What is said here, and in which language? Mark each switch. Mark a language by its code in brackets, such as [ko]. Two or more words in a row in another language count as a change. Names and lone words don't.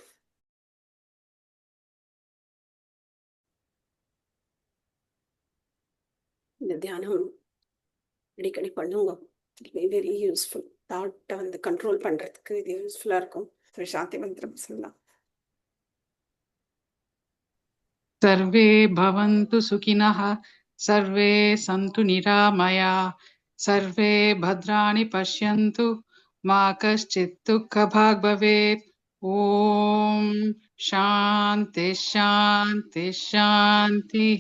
[ta] இந்த தியானம் அடிக்கடி பண்ணுங்க. [en] very useful. [ta] தாட்டை வந்து கண்ட்ரோல் பண்றதுக்கு இது யூஸ்ஃபுல்லா இருக்கும். சரி, சாந்தி மந்திரம் சொல்லலாம். [sa] सर्वे भवन्तु सुखिनः, सर्वे सन्तु निरामया, सर्वे भद्राणि पश्यन्तु, मा कश्चित् दुःखभाग् भवेत्. ॐ शान्ति शान्ति शान्तिः.